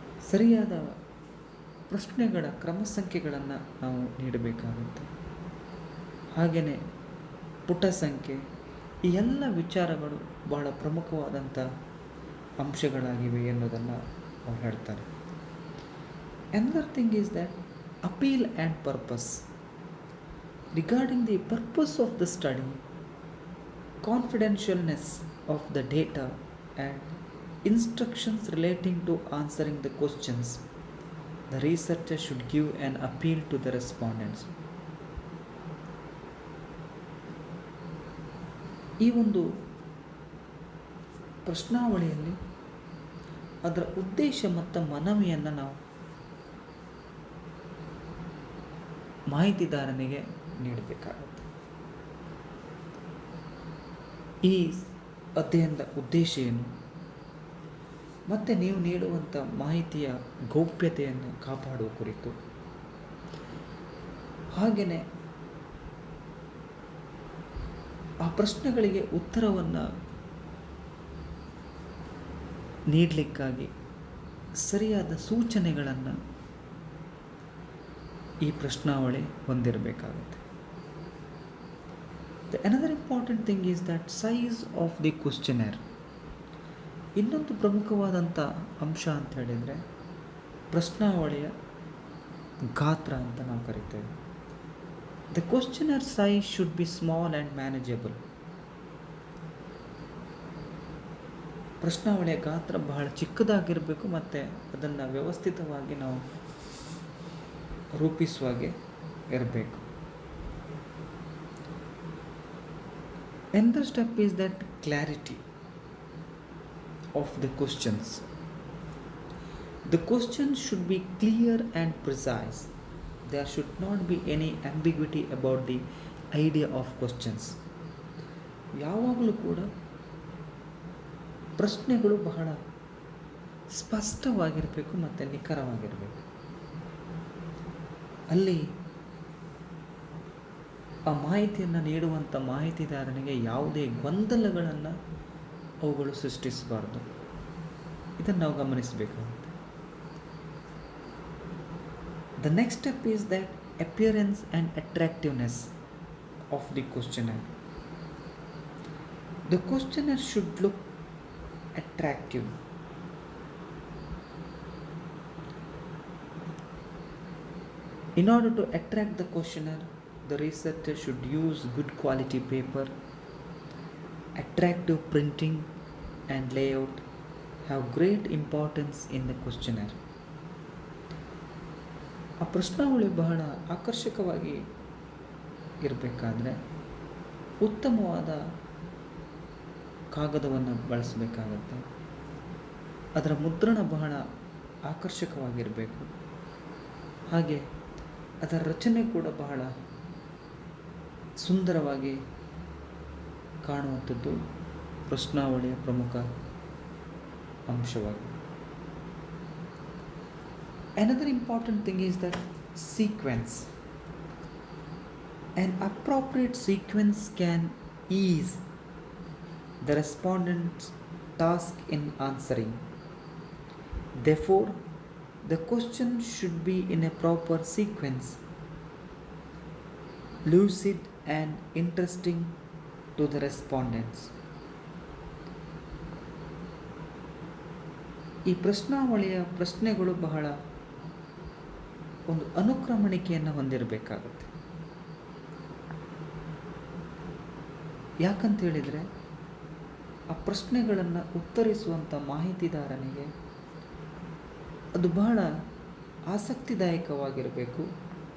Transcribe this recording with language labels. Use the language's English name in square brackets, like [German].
[Kannada] ಸರಿಯಾದ ಪ್ರಶ್ನೆಗಳ ಕ್ರಮ ಸಂಖ್ಯೆಗಳನ್ನು ನಾವು ನೀಡಬೇಕಾಗುತ್ತೆ. ಹಾಗೆಯೇ ಪುಟ ಸಂಖ್ಯೆ, ಈ ಎಲ್ಲ ವಿಚಾರಗಳು ಬಹಳ ಪ್ರಮುಖವಾದಂಥ ಅಂಶಗಳಾಗಿವೆ ಎನ್ನುವುದನ್ನು ಅವ್ರು ಹೇಳ್ತಾರೆ. [English] Another thing is that appeal and purpose. Regarding the purpose of the study, confidentialness of the data and instructions relating to answering the questions, the researcher should give an appeal to the respondents. [Kannada] ಈ ಒಂದು ಪ್ರಶ್ನಾವಳಿಯಲ್ಲಿ ಅದರ ಉದ್ದೇಶ ಮತ್ತು ಮನವಿಯನ್ನು ನಾವು ಮಾಹಿತಿದಾರನಿಗೆ ನೀಡಬೇಕಾಗುತ್ತೆ. ಈ ಅಧ್ಯಯನದ ಉದ್ದೇಶ ಏನು ಮತ್ತು ನೀವು ನೀಡುವಂಥ ಮಾಹಿತಿಯ ಗೌಪ್ಯತೆಯನ್ನು ಕಾಪಾಡುವ ಕುರಿತು, ಹಾಗೆಯೇ ಆ ಪ್ರಶ್ನೆಗಳಿಗೆ ಉತ್ತರವನ್ನು ನೀಡಲಿಕ್ಕಾಗಿ ಸರಿಯಾದ ಸೂಚನೆಗಳನ್ನು ಈ ಪ್ರಶ್ನಾವಳಿ ಹೊಂದಿರಬೇಕಾಗುತ್ತೆ. [English] Another important thing is that size of the questionnaire. [Kannada] ಇನ್ನೊಂದು ಪ್ರಮುಖವಾದಂಥ ಅಂಶ ಅಂತ ಹೇಳಿದರೆ ಪ್ರಶ್ನಾವಳಿಯ ಗಾತ್ರ ಅಂತ ನಾವು ಕರಿತೇವೆ. [English] The questionnaire size should be small and manageable. [Kannada] ಪ್ರಶ್ನಾವಳಿಯ ಗಾತ್ರ ಬಹಳ ಚಿಕ್ಕದಾಗಿರಬೇಕು ಮತ್ತು ಅದನ್ನು ವ್ಯವಸ್ಥಿತವಾಗಿ ನಾವು ರೂಪಿಸುವಾಗೆ ಇರಬೇಕು. [English] Another step is that clarity of the questions. The question should be clear and precise. There should not be any ambiguity about the idea of questions. [Kannada] ಯಾವಾಗಲೂ ಕೂಡ ಪ್ರಶ್ನೆಗಳು ಬಹಳ ಸ್ಪಷ್ಟವಾಗಿರಬೇಕು ಮತ್ತು ನಿಖರವಾಗಿರಬೇಕು. ಅಲ್ಲಿ ಆ ಮಾಹಿತಿಯನ್ನು ನೀಡುವಂಥ ಮಾಹಿತಿದಾರನಿಗೆ ಯಾವುದೇ ಗೊಂದಲಗಳನ್ನು ಅವುಗಳು ಸೃಷ್ಟಿಸಬಾರ್ದು. ಇದನ್ನು ನಾವು ಗಮನಿಸಬೇಕಾಗುತ್ತೆ. [English] The next step is that appearance and attractiveness of the questionnaire. The questionnaire should look attractive. In order to attract the questionnaire, the researcher should use good quality paper. Attractive printing and layout have great importance in the questionnaire. [Kannada] ಆ ಪ್ರಶ್ನಾವಳಿ ಬಹಳ ಆಕರ್ಷಕವಾಗಿ ಇರಬೇಕಾದ್ರೆ ಉತ್ತಮವಾದ ಕಾಗದವನ್ನು ಬಳಸಬೇಕಾಗತ್ತೆ. ಅದರ ಮುದ್ರಣ ಬಹಳ ಆಕರ್ಷಕವಾಗಿರಬೇಕು. ಹಾಗೆ ಅದರ ರಚನೆ ಕೂಡ ಬಹಳ ಸುಂದರವಾಗಿ ಕಾಣುವಂಥದ್ದು ಪ್ರಶ್ನಾವಳಿಯ ಪ್ರಮುಖ ಅಂಶವಾಗಿದೆ. [English] Another important thing is that sequence. An appropriate sequence can ease the respondent's task in answering. Therefore, the question should be in a proper sequence, lucid and interesting to the respondents. [Kannada] ಈ ಪ್ರಶ್ನಾವಳಿಯ ಪ್ರಶ್ನೆಗಳು ಬಹಳ ಒಂದು ಅನುಕ್ರಮಣಿಕೆಯನ್ನು ಹೊಂದಿರಬೇಕಾಗುತ್ತೆ. ಯಾಕಂತ ಹೇಳಿದರೆ ಆ ಪ್ರಶ್ನೆಗಳನ್ನು ಉತ್ತರಿಸುವಂಥ ಮಾಹಿತಿದಾರನಿಗೆ ಅದು ಬಹಳ ಆಸಕ್ತಿದಾಯಕವಾಗಿರಬೇಕು.